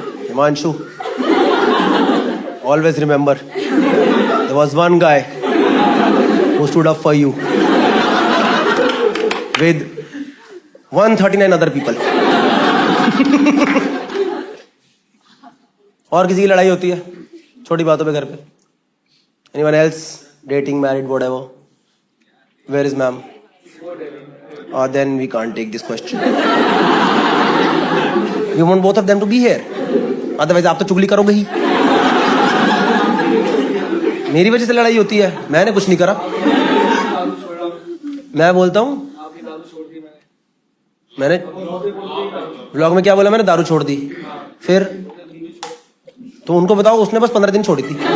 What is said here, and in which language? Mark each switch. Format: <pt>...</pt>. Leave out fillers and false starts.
<en>Himanshu, always remember, there was one guy who stood up for you with 139 other people.</en> <hi>और किसी की लड़ाई होती है छोटी बातों पे घर पे?</hi> <en>Anyone else? Dating, married, whatever? Where is ma'am? Then we can't take this question. You want both of them to be here. Otherwise</en> <hi>आप तो चुगली करोगे ही. मेरी वजह से लड़ाई होती है, मैंने कुछ नहीं करा. मैं बोलता हूँ मैंने ब्लॉग में क्या बोला? मैंने दारू छोड़ दी। फिर तो उनको बताओ, उसने बस 15 दिन छोड़ी थी।</hi>